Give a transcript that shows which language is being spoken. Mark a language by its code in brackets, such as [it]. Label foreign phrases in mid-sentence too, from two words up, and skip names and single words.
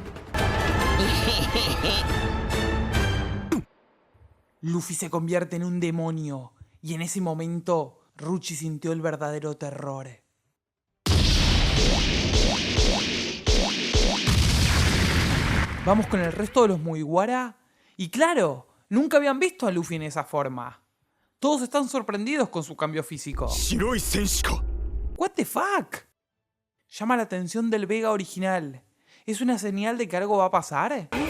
[es] Luffy se convierte en un demonio, y en ese momento, Ruchi sintió el verdadero terror. Vamos con el resto de los Mugiwara. Y claro, nunca habían visto a Luffy en esa forma. Todos están sorprendidos con su cambio físico. [ja] 白い戦士か? [en] ¿What the fuck? [es] Llama la atención del Vega original. ¿Es una señal de que algo va a pasar?